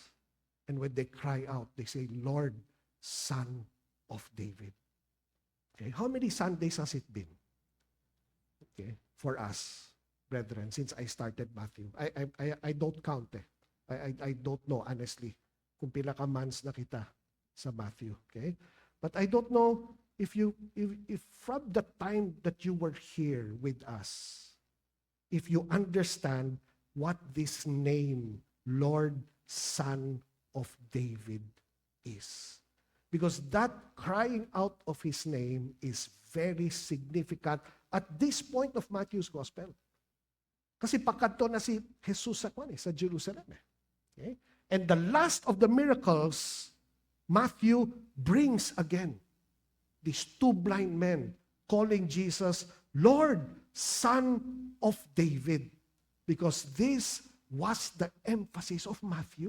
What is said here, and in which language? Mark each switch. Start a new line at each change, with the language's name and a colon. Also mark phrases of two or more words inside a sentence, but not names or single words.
English: And when they cry out, they say, Lord, Son of David. Okay, how many Sundays has it been? Okay, for us, brethren, since I started Matthew. I don't count I don't know, honestly,
Cebuano: kung pila ka months na kita sa Matthew. Okay?
English: But I don't know if from the time that you were here with us, if you understand what this name, Lord, Son of David, is. Because that crying out of His name is very significant at this point of Matthew's Gospel.
Cebuano: Kasi pagkadto na si Jesus sa Jerusalem.
English: Okay? And the last of the miracles, Matthew brings again these two blind men calling Jesus, Lord, Son of David. Because this was the emphasis of Matthew.